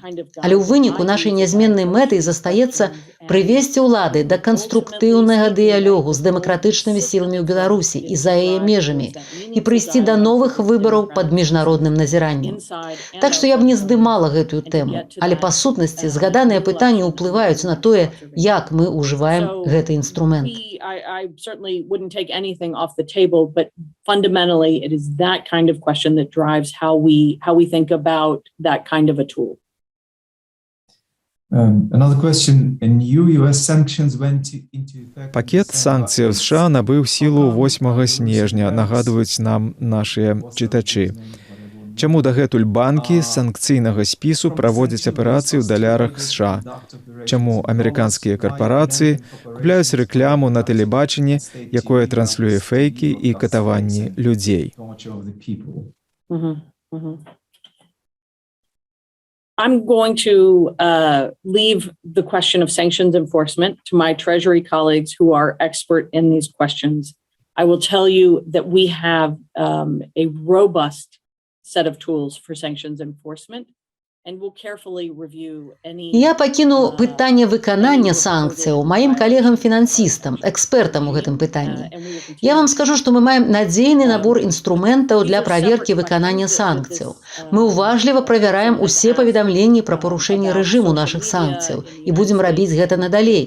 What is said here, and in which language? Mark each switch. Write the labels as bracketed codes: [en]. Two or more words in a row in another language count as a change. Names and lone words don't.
[be] Але ў выніку нашай нязменнай мэтай застаецца прывесці ўлады да канструктыўнага дыялогу з дэмакратычнымі сіламі ў Беларусі і за яе межамі і прыйсці да новых выбараў пад міжнародным назіраннем. Так што я б не здымала гэтую тэму, але па сутнасці згаданыя пытанні ўплываюць на тое, як мы ўжываем гэты інструмент. [en] I certainly wouldn't take anything off the table, but fundamentally it is that kind of question that drives how we think about that kind of a tool. Another question. New US sanctions went into effect. [be] Пакет санкцыяў США набыў сілу 8 снежня, нагадваюць нам нашыя чытачы. Чаму дагэтуль банкі з санкцыйнага спісу праводзяць аперацыі ў далярах США? Чаму амерыканскія карпорацыі купляюць рэкляму на тэлебачанні, якое транслюе фейкі і катаванні людзей? [en] I'm going to leave the question of sanctions enforcement to my Treasury colleagues who are expert in these questions. I will tell you that we have a robust set of tools for sanctions enforcement. [be] Я пакіну пытанне выканання санкцыяў маім калегам-фінансістам, экспертам у гэтым пытанні. Я вам скажу, што мы маем надзейны набор інструментаў для праверкі выканання санкцыяў. Мы уважліва правяраем усе паведамленні пра парушэнне рэжыму нашых санкцыяў і будзем рабіць гэта надалей.